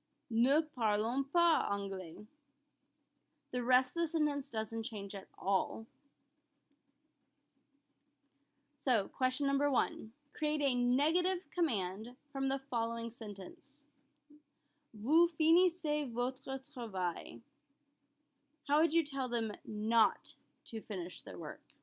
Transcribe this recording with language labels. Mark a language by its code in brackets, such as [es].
[fr] Ne parlons pas anglais. [en] The rest of the sentence doesn't change at all. So, question number 1. Create a negative command from the following sentence. [fr] Vous finissez votre travail. [en] How would you tell them not to finish their work?